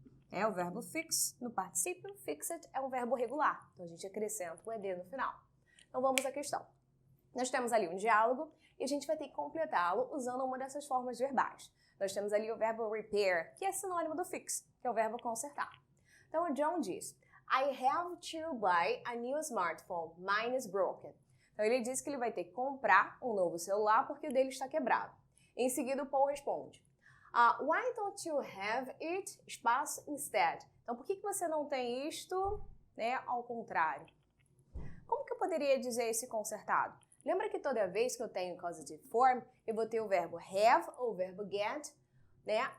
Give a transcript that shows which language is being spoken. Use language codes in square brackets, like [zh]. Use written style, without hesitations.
[pt] É o verbo fix no particípio, fixed é um verbo regular. Então, a gente acrescenta o ed no final. Então, vamos à questão. Nós temos ali um diálogo e a gente vai ter que completá-lo usando uma dessas formas verbais. Nós temos ali o verbo repair, que é sinônimo do fix, que é o verbo consertar. Então, o John diz, [en] I have to buy a new smartphone, mine is broken. [pt] Então, ele diz que ele vai ter que comprar um novo celular porque o dele está quebrado. Em seguida, o Paul responde, [en] why don't you have it, [pt] espaço, instead? Então, por que você não tem isto, né, ao contrário? Como que eu poderia dizer esse consertado? Lembra que toda vez que eu tenho causative form, eu vou ter o verbo have ou o verbo get, né?